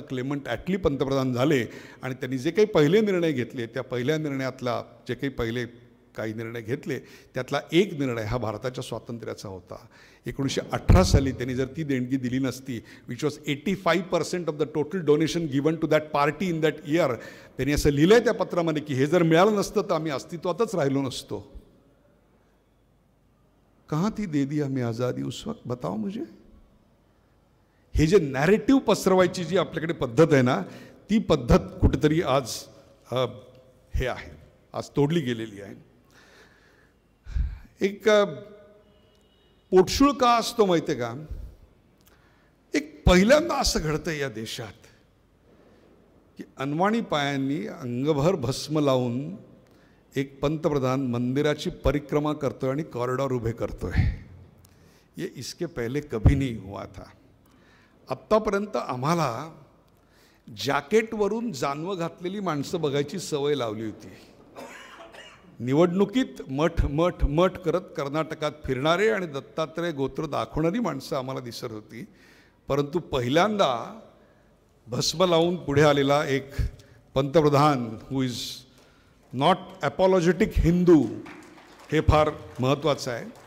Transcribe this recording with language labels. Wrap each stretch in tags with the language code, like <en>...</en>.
<mr>Claimant ॲटली पंतप्रधान झाले आणि त्यांनी जे काही पहिले निर्णय घेतले त्या पहिल्या निर्णयातला जे काही निर्णय घेतले त्यातला एक निर्णय हा भारताच्या स्वातंत्र्याचा होता. 1918 साली त्यांनी जर ती देणगी दिली नसती,</mr> <en>which was 85% of the total donation given to that party in that year,</en> <mr>त्यांनी असं लिहिलं आहे त्या पत्रामध्ये की हे जर मिळालं नसतं तर आम्ही अस्तित्वातच राहिलो नसतो.</mr> <hi>कहाँ थी दे दी हमें आज़ादी उस वक्त, बताओ मुझे.</hi> <mr>हे जे नॅरेटिव्ह पसरवायची जी आपल्याकडे पद्धत आहे ना, ती पद्धत कुठेतरी आज हे आहे, आज तोडली गेलेली आहे. एक पोटशूळ का असतो माहिती आहे का? एक पहिल्यांदा असं घडतं या देशात की अनवाणी पायांनी अंगभर भस्म लावून एक पंतप्रधान मंदिराची परिक्रमा करतोय आणि कॉरिडॉर उभे करतोय.</mr> <hi>ये इसके पहले कभी नहीं हुआ था.</hi> <mr>आत्तापर्यंत आम्हाला जॅकेटवरून जानवं घातलेली माणसं बघायची सवय लावली होती. निवडणुकीत मठ मठ मठ करत कर्नाटकात फिरणारे आणि दत्तात्रय गोत्र दाखवणारी माणसं आम्हाला दिसत होती. परंतु पहिल्यांदा भस्म लावून पुढे आलेला एक पंतप्रधान</mr> <en>who is not apologetic Hindu,</en> <mr>हे फार महत्त्वाचं आहे.</mr>